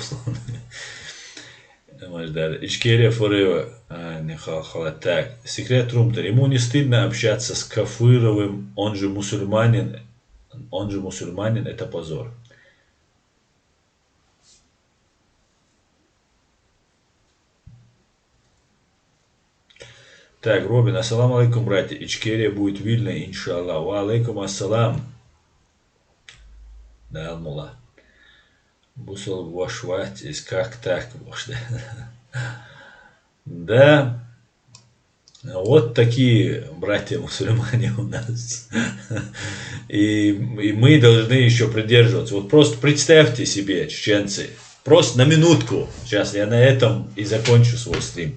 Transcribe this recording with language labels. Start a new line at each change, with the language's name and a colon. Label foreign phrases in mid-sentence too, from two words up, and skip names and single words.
Russian: Ичкерия Форева, так. Секрет Румтер. Ему не стыдно общаться с Кафыровым, он же мусульманин, это позор. Так, Робин,
Arabic: السلام عليكم,
Russian: братья. Ичкерия будет Вильна, иншаллах.
Arabic: وعليكم السلام. Да, мула. Бусал вашвать,
Russian: как так можно? Да. Вот такие братья-мусульмане у нас. И мы должны еще придерживаться. Вот просто представьте себе, чеченцы, просто на минутку, сейчас я на этом и закончу свой стрим.